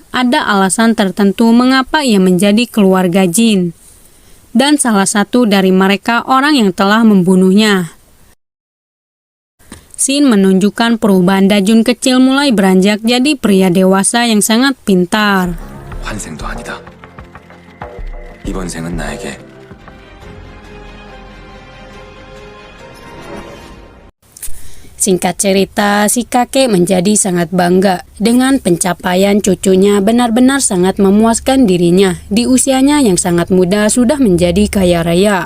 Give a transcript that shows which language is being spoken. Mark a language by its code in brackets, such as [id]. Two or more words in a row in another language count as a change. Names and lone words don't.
[id] Ada alasan tertentu mengapa ia menjadi keluarga jin. Dan salah satu dari mereka orang yang telah membunuhnya. Scene menunjukkan perubahan Dajun kecil mulai beranjak jadi pria dewasa yang sangat pintar. [ko] 환생도 아니다. 이번 생은 나에게. [id] Singkat cerita, si kakek menjadi sangat bangga dengan pencapaian cucunya, benar-benar sangat memuaskan dirinya. Di usianya yang sangat muda sudah menjadi kaya raya.